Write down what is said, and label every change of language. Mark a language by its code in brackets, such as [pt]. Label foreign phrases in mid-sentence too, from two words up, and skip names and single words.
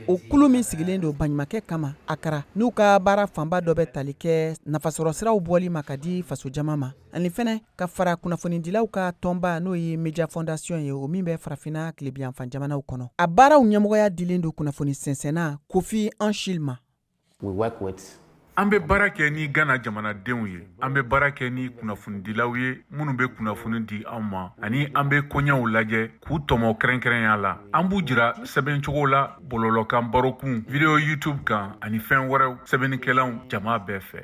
[bm] O kulu min sigilen don baɲumankɛ kama Akara n'u ka baara fanba dɔ bɛ tali kɛ nafasɔrɔsiraw bɔli ma ka di faso jama ma. Ani fɛnɛ ka fara kunnafonidilaw ka tɔnba n'o ye Media Fondation ye o min bɛ farafinna tilebiyanfan jamanaw kɔnɔ. A baaraw ɲɛmɔgɔya dilen don kunnafoni sɛnsɛnna Kofi Anchil ma. [en] We work with [bm] An bɛ baara kɛ ni Ghana jamanadenw ye. An bɛ baara kɛ ni kunnafonidilaw ye minnu bɛ kunnafoni di an ma ani an bɛ koɲɛw lajɛ k'u tɔmɔ kɛrɛnkɛrɛnya la. An b'u jira sɛbɛncogo la bɔlɔlɔkan barokun, video YouTube kan ani fɛn wɛrɛw sɛbɛnnikɛlaw jama bɛɛ fɛ.